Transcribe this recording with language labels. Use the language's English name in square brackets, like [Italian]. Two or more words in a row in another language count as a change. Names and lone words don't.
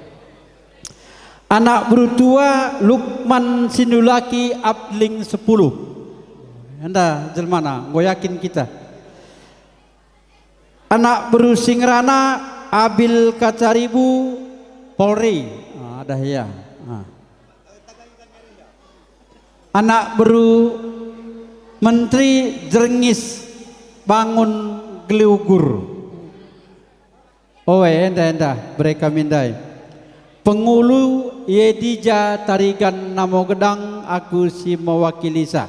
[Batak Karo] Anak berutua Lukman Sinulaki Abling 10. Anda jelmana gue yakin kita. Anak berusingrana Abil Kacaribu Polri. Ada ya. Anak beru Menteri Jerengis Bangun Geliugur. Enda mereka mindai. Pengulu Yedija Tarigan Namo Gedang aku si mewakili sa.